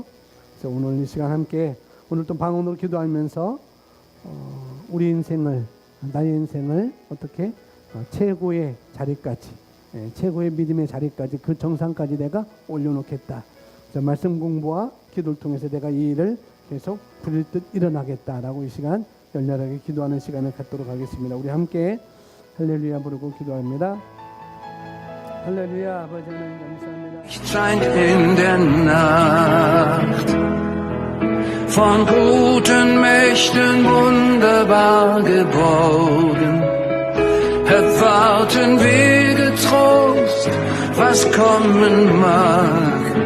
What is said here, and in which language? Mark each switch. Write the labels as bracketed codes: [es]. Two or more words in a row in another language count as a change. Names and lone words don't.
[ko] 그래서 오늘 이 시간 함께 오늘 또 방언으로 기도하면서 우리 인생을, 나의 인생을 어떻게 최고의 자리까지, 최고의 믿음의 자리까지, 그 정상까지 내가 올려놓겠다. 그래서 말씀 공부와 기도를 통해서 내가 이 일을 계속 부릴 듯 일어나겠다라고 이 시간 열렬하게 기도하는 시간을 갖도록 하겠습니다. 우리 함께 할렐루야 부르고 기도합니다. 할렐루야. 아버지 하나님 감사합니다. [de] Scheint in der Nacht, von guten Mächten wunderbar geborgen, erwarten wir getrost, was kommen mag.